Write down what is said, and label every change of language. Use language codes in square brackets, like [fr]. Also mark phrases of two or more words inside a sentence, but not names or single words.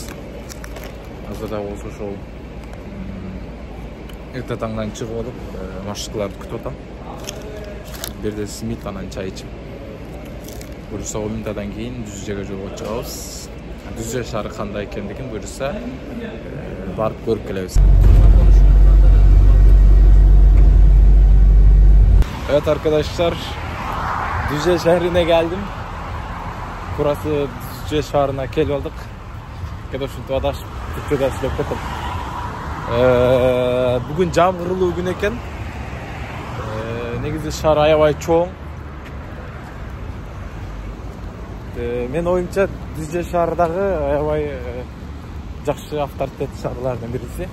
[ky] Азыр да болсо ошол эрте таңдан чыгып алып, маршруткаларды күтүп атам. Бирде симит анан чай ичип. Буюрса 10 минуттан кийин Düzceге жолго чыгабыз. Düzce шаары кандай экендигин буюрса барып көрүп келебиз. [tr] Evet arkadaşlar, Düzce şehrine geldim. Burası Düzce şehrine [ky] kelip aldık. Ушинтип адашып Türkçe'de сүйлөп кеттим. Бүгүн жамгырлуу күн экен. Негизи шаар аябай чоң. Мен оюмча Düzce шаарындагы аябай жакшы авторитет шаарлардын бириси.